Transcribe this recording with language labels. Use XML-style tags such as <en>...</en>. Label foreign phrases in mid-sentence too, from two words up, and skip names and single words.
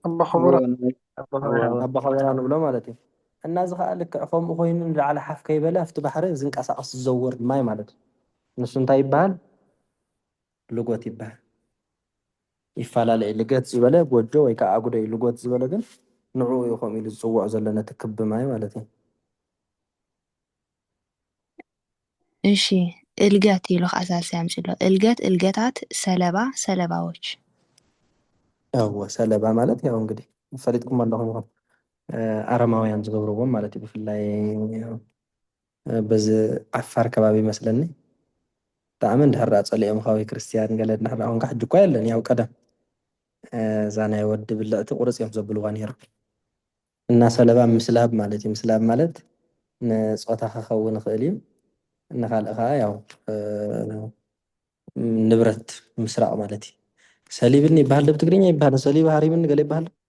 <ti>ኣባ ኸበራ ንብሎ ማለት እዩ እና እዚ ከዓ ልክዕ ከምኡ ኮይኑ ንላዕሊ ሓፍ ከይበለ ኣብቲ ባሕሪ ዝንቀሳቐስ ዝዘውር ማይ ማለት እዩ ንሱ እንታይ ይበሃል ልጎት ይበሃል ይፈላለ ልገት ዝበለ ጎጆ ወይ ከዓ ኣጉዶ እዩ ልጎት ዝበለ ግን ንዕኡ እዩ ከምኡ ኢሉ ዝፅውዖ ዘሎ ነቲ ክቢ ማይ ማለት እዩ እሺ እልገት ኢሉ ከዓ ሳልሳይ ኣምፂሎ እልገታት ሰለባዎች ያው ሰለባ ማለት ያው እንግዲህ ፈሊጥኩም ኣለኹም ይኹን ኣረማውያን ዝገብርዎም ማለት እዩ ብፍላይ በዚ ዓፋር ከባቢ ይመስለኒ ብጣዕሚ እንድሕር ፀሊኦም ካባቢ ክርስቲያን ገለ እንድሕር ኮንካ ሕጂ እኳ የለን ያው ቀደም እዛ ናይ ወዲ ብልዕቲ ቁርፅ እዮም ዘብልዋ ነይሮም እና ሰለባ ምስላብ ማለት እዩ ምስላብ ማለት ንፆታ ክኸውን ይኽእል እዩ ንካልእ ከዓ ያው ንብረት ምስራቅ ማለት እዩ ሰሊብኒ ይበሃል ብትግርኛ ይበሃል ሰሊብ ሃሪብኒ ገለ ይበሃል</ti>